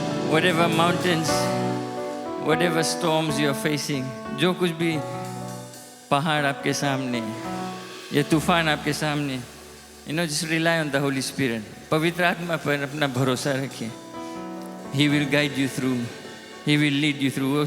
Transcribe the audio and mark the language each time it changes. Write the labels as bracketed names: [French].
[English] Whatever mountains, whatever storms you are facing, [Hindi] जो कुछ भी पहाड़ आपके सामने, [English] ये तूफान आपके सामने, just rely on the Holy Spirit. [Hindi] पवित्र आत्मा पर अपना भरोसा रखिए. [English] He will guide you through. He will lead you through.